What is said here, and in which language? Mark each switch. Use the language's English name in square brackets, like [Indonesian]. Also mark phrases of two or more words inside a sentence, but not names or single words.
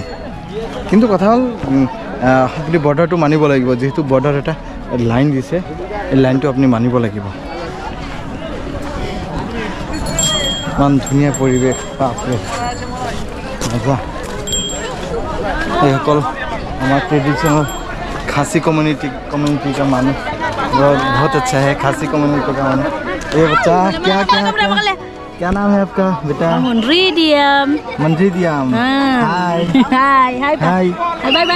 [Assamese] কিন্তু কথা হ'ল আপুনি বৰ্ডাৰটো মানিব লাগিব, যিহেতু বৰ্ডাৰ এটা লাইন দিছে, এই লাইনটো আপুনি মানিব লাগিব। ইমান ধুনীয়া পৰিৱেশ, বাপৰে মজা। [Hindi] এইসকল हमारा ट्रेडिशनल खासी कम्युनिटी का मानो बहुत अच्छा है। खासी कम्युनिटी का मानो। ये बच्चा क्या नाम है आपका बेटा? मनरीदियम। मनरीदियम। हाय [English] hi hi हाय। bye bye.